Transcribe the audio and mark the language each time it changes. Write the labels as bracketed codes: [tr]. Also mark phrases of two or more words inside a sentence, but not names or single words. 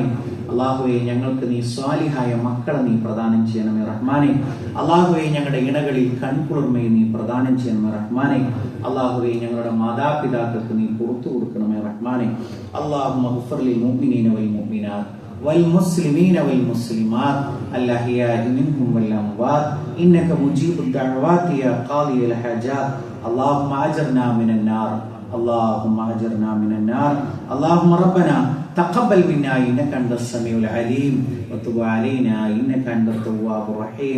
[ml] അള്ളാഹുവെ, ഞങ്ങൾക്ക് നീ സ്വാലിഹായ മക്കളെ നീ പ്രദാനം ചെയ്യണമേ റഹ്മാനെ. അള്ളാഹുവെ, ഞങ്ങളുടെ ഇണകളിൽ കൺകുളിർമയെ നീ പ്രദാനം ചെയ്യണമേ റഹ്മാനെ. അള്ളാഹുവെ, ഞങ്ങളുടെ മാതാപിതാക്കൾക്ക് നീ പുറത്തു കൊടുക്കണമേ റഹ്മാനെ. [ar] اللهم اغفر للمؤمنين والمؤمنات والمسلمين والمسلمات الأحياء منهم والأموات إنك مجيب الدعوات يا قاضي الحاجات. اللهم أجرنا من النار، اللهم أجرنا من النار. اللهم ربنا تقبل منا إنك أنت السميع العليم وتب علينا إنك أنت التواب الرحيم.